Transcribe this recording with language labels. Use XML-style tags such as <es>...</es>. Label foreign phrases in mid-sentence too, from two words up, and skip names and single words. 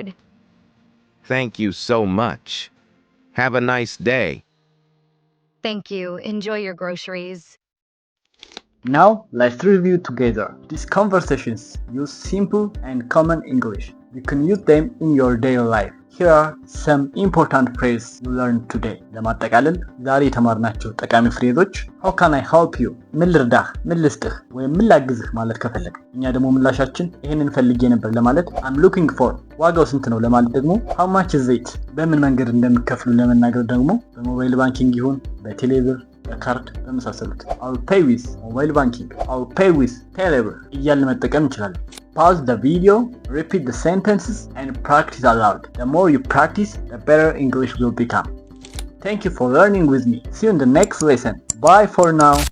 <en>Thank you so much. Have a nice day. Thank you. Enjoy your groceries. Now let's review together. These conversations use simple and common English. You can use them in your daily life. Here are some important phrases you learned today.</en> <am>ለማጠቃለል ዛሬ የተማርናቸው ጠቃሚ ፍሬዞች</am> <en>How can I help you?</en> <am>ምን ልርዳህ፣ ምን ልስጥህ ወይም ምን ላግዝህ ማለት ከፈለግ፣ እኛ ደግሞ ምላሻችን ይሄንን ፈልጌ ነበር ለማለት</am> <en>I'm looking for፣</en> <am>ዋጋው ስንት ነው ለማለት ደግሞ</am> <en>How much is it?</en> <am>በምን መንገድ እንደሚከፍሉ ለመናገር ደግሞ በሞባይል ባንኪንግ ይሁን በቴሌብር በካርድ በመሳሰሉት</am> <en>I'll pay with mobile banking, I'll pay with Telebr</en> <am>እያልን መጠቀም እንችላለን።</am> <en>Pause the video, repeat the sentences and practice aloud. The more you practice, the better English will become. Thank you for learning with me. See you in the next lesson. Bye for now.</en>